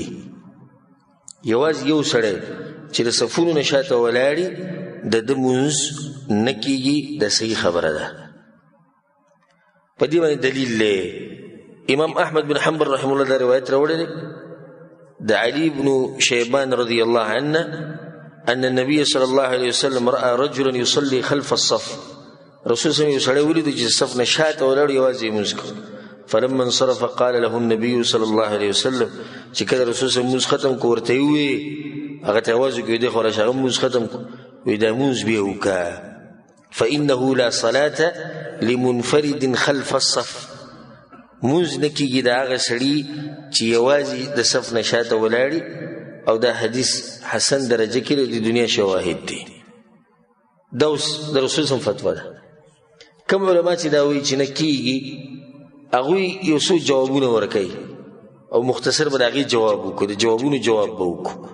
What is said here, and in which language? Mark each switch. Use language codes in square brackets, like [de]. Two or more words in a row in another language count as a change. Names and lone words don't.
[ps] یوازې یو سړی چې د صفونو نه شاته ولاړي د ده لمونځ نه کېږي، دا صحیح خبره ده. په دې باندې دلیل دی امام احمد بن حنبل [ar] رحمه الله [ps] دا روایت راوړی دی د علي بن شیبان [ar] رضی الله عنه ان النبي صلی الله علیه وسلم رأى رجلا يصلي خلف الصف، [ps] رسول [ar] صلی الله علیه وسلم [ps] یو سړی ولیدو چې صف نه شاته ولاړ یوازې لمونځ کوي. [ar] فلما انصرف قال له النبي صلی الله علیه وسلم، [ps] چې کله رسول [ar] صلی الله علیه وسلم [ps] لمونځ ختم کو ورته یې وویې هغه ته یې آواز وکړي دی خو راشه هغه لمونځ ختم کو وایي دا لمونځ بیا وکړه. [ar] فإنه لا صلاة لمنفرد خلف الصف، [ps] لمونځ نه کېږي د هغه سړي چې یوازې د صف نه شاته ولاړي، او دا حدیث حسن درجه کې د دنیا شواهد دي. دا اوس د رسول صلی فتوا ده. کوم علما چې دا وایي چې نه کېږي هغوی یو څو جوابونه ورکوي او مختصر به د هغې جواب وکړو، د جوابونو جواب به وکړو.